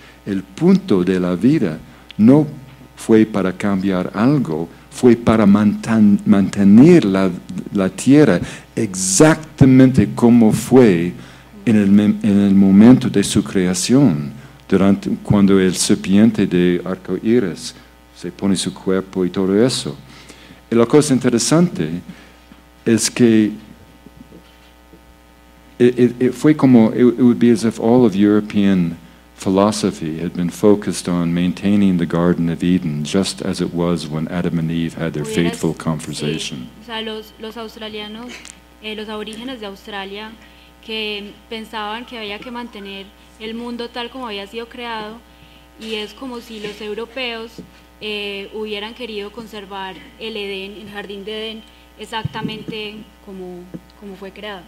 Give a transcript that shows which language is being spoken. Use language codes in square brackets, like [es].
[es] El punto de la vida no fue para cambiar algo, fue para mantener la tierra exactamente como fue en el momento de su creación, cuando el serpiente de arco iris se pone su cuerpo y todo eso. Y la cosa interesante es que it fue como, [en] it would be as if all of European philosophy had been focused on maintaining the Garden of Eden just as it was when Adam and Eve had their fateful conversation. [es] Sí. O sea, los australianos, los aborígenes de Australia, que pensaban que había que mantener el mundo tal como había sido creado, y es como si los europeos hubieran querido conservar el Edén, el Jardín de Edén, exactamente como fue creado.